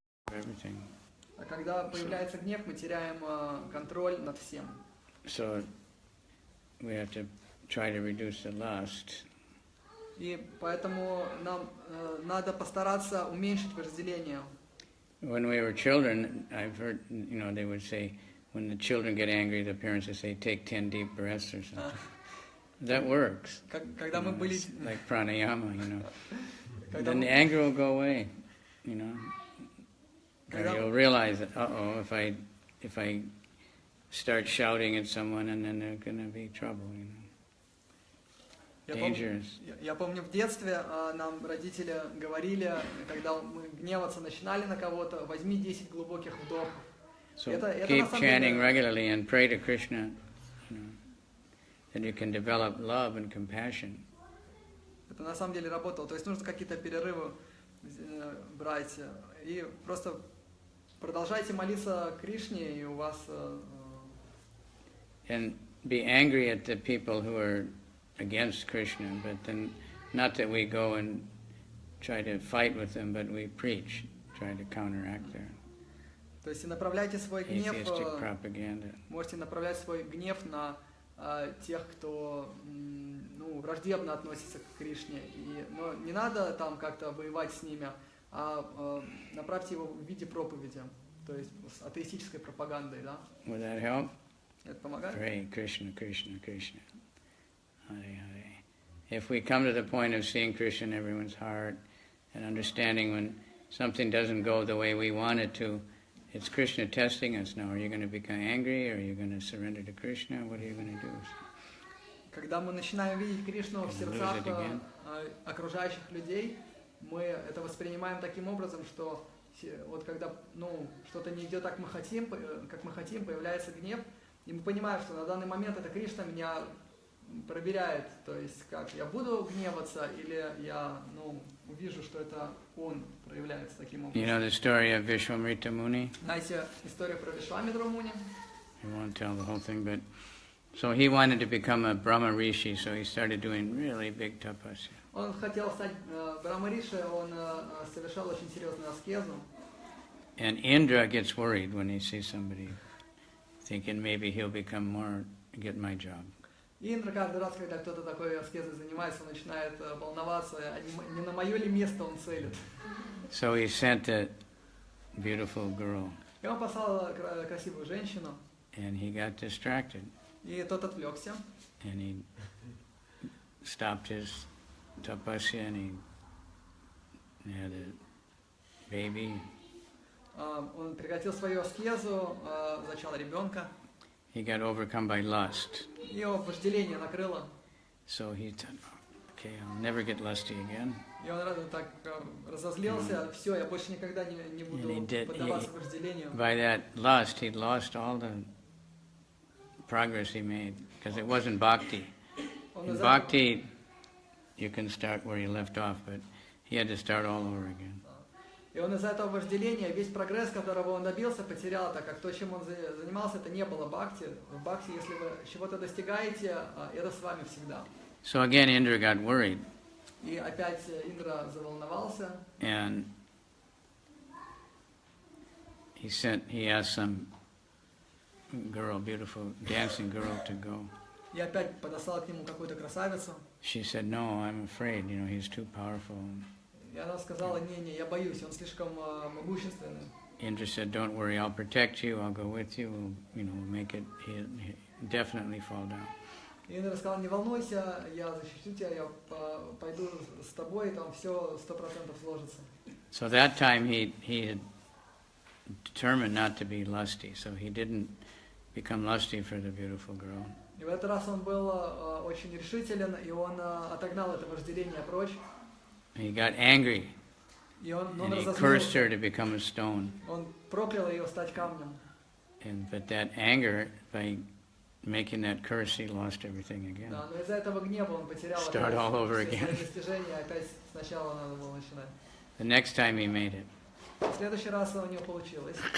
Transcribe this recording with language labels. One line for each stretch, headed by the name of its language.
Russian: А когда появляется гнев, мы теряем контроль над всем.
English: So we have to try to reduce the lust.
Russian: И поэтому нам надо постараться уменьшить вожделение.
English: When we were children, I've heard, they would say, when the children get angry, the parents would say, take 10 deep breaths or something. That works.
Russian: Когда мы были...
English: Like pranayama, Then the anger will go away, Or you'll realize that, if I start shouting at someone, and then there's going to be trouble, Dangerous.
Russian: Я помню, в детстве нам родители говорили, когда мы гневаться начинали на кого-то, возьми 10 глубоких вдохов.
English: So keep chanting regularly and pray to Krishna, that you can develop love and compassion.
Russian: Это на самом деле работало. То есть нужно какие-то перерывы брать. И просто продолжайте молиться Кришне, и у вас...
English: And be angry at the people who are against Krishna, but then not that we go and try to fight with them, but we preach, try to counteract their
Russian: То есть направляйте свой гнев,
English: atheistic propaganda.
Russian: Можете направлять свой гнев на тех, кто враждебно относится к Кришне. Но не надо там как-то воевать с ними, а направьте его в виде проповеди, то есть с атеистической пропагандой, да?
English: Would that help?
Russian: Это помогает?
English: Pray Krishna, Krishna, Krishna. Hare Hare. If we come to the point of seeing Krishna in everyone's heart and understanding when something doesn't go the way we want it to, it's Krishna testing us now. Are you going to become angry? Or are you going to surrender to Krishna? What are you going to do?
Russian: Когда мы начинаем видеть Кришну в сердцах окружающих людей, мы это воспринимаем таким образом, что вот когда что-то не идет так, как мы хотим, появляется гнев, и мы понимаем, что на данный момент это Кришна меня проверяет, то есть как я буду гневаться или я увижу, что это он проявляется таким образом.
English: You know the story of Vishwamrita Muni?
Russian: Знаете историю про Вишвамитру Муни?
English: I won't tell the whole thing, but so he wanted to become a Brahma Rishi, so he started doing really big tapasya.
Russian: Он хотел стать Брахмариши, он совершал очень серьезную аскезу.
English: And Indra gets worried when he sees somebody, thinking maybe he'll become more, get my job.
Russian: И Индра каждый раз, когда кто-то такой аскезой занимается, он начинает волноваться, не на мое ли место он целит.
English: So he sent a beautiful girl.
Russian: И он послал красивую женщину.
English: And he got distracted.
Russian: И тот отвлекся.
English: And he stopped his tapasya and he had a baby.
Russian: Он прекратил свою аскезу, зачал ребенка.
English: He got overcome by lust.
Russian: Его вожделение накрыло.
English: So he thought, okay, I'll never get lusty again.
Russian: И он так разозлился, все, я больше никогда не буду поддаваться вожделению.
English: By that lust, he lost all the progress he made, because it wasn't bhakti. In bhakti, you can start where you left off, but he had to start all over again.
Russian: И он из-за этого вожделения весь прогресс, которого он добился, потерял, так как то, чем он занимался, это не было бхакти. В бхакти, если вы чего-то достигаете, это с вами всегда.
English: So again, Indra got worried.
Russian: И опять Индра заволновался.
English: And he asked some girl, beautiful dancing girl, to go.
Russian: И опять подослал к нему какую-то красавицу.
English: She said, "No, I'm afraid. He's too powerful."
Russian: И она сказала, не, я боюсь, он слишком могущественный.
English: Indra said, "Don't worry, I'll protect you. I'll go with you. We'll make it. He'll definitely fall down."
Russian: И Индра сказал, не волнуйся, я защищу тебя, я пойду с тобой, там все 100% сложится.
English: So that time he had determined not to be lusty, so he didn't become lusty for the beautiful girl.
Russian: И в этот раз он был очень решителен, и он отогнал это вожделение прочь.
English: He got angry,
Russian: И он
English: and he cursed her
Russian: разозлился.
English: to become a stone.
Russian: Он проклял ее стать камнем.
English: But that anger, by making that curse, he lost everything again.
Russian: Да, но из-за этого гнева он потерял
English: Start all over
Russian: все
English: again.
Russian: свои достижения, опять сначала надо было начинать.
English: The next time he made it,
Russian: В следующий раз у него получилось.